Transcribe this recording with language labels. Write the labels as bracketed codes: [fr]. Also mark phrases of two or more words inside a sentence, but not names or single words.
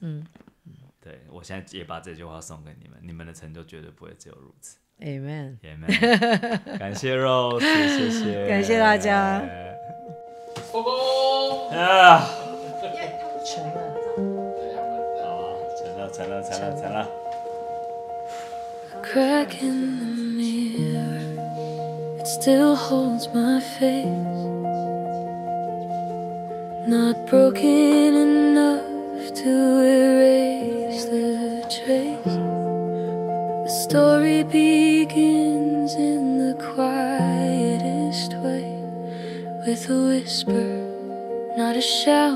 [zh] 對，我現在也把這句話送給你們，你們的成就絕對不會只有如此。 Amen。感謝 Rose， 謝謝，感謝大家。收工。成了。成了。 [en] Crack in the mirror, it still holds my face. Not broken enough to erase the trace. The story begins in the quietest way, with a whisper, not a shout.